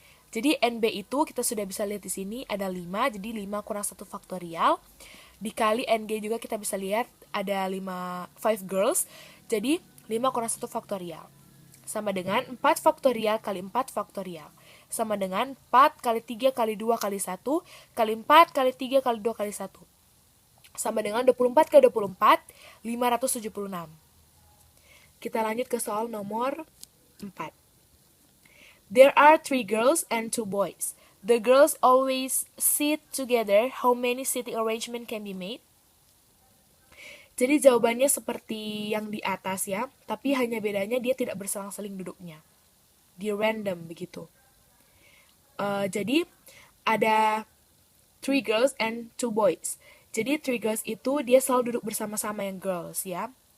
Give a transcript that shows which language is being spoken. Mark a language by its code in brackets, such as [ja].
[id] Jadi NB itu kita sudah bisa lihat di sini ada 5, jadi 5 kurang 1 faktorial dikali NG juga kita bisa lihat ada 5 girls, jadi 5 kurang 1 faktorial sama dengan 4 faktorial kali 4 faktorial sama dengan 4 kali 3 kali 2 kali 1 kali 4 kali 3 kali 2 kali 1 sama dengan 24 kali 24 576. Kita lanjut ke soal nomor 4. [en] There are 3 girls and 2 boys. The girls always sit together. How many sitting arrangement can be made? [id] Jadi jawabannya seperti yang di atas ya, tapi hanya bedanya dia tidak berselang-seling duduknya. Dia random begitu. Jadi ada 3 girls and 2 boys. Jadi 3 girls itu dia selalu duduk bersama-sama yang girls ya.